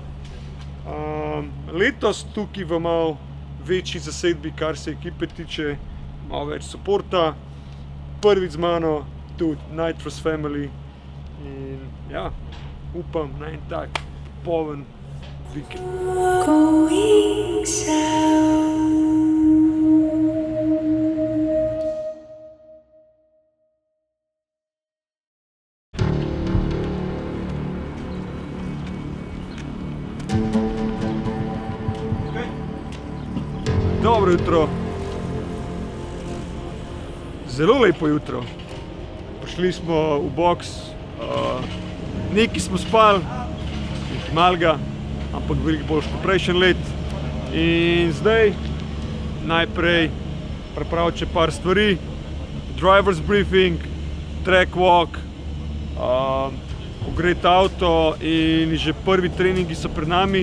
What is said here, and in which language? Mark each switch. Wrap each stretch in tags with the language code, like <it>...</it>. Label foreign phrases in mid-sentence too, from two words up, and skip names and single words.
<sl>Letos tukaj v malo večji zasedbi, kar se ekipe tiče, malo več suporta. Prvič z mano tudi Nitrous Family in ja, upam na en tak poln vikend.</sl> <en>Going south.</en> <sl>Dobro jutro. Zelo lepo jutro. Prišli smo v boks, nekaj smo spali, nekaj malega, ampak veliko boljše kot prejšnji let. In zdaj najprej pripraviti še par stvari.</sl> <en>Driver's briefing, track walk,</en> <sl>ogreti avto in že prvi treningi so pred nami.</sl>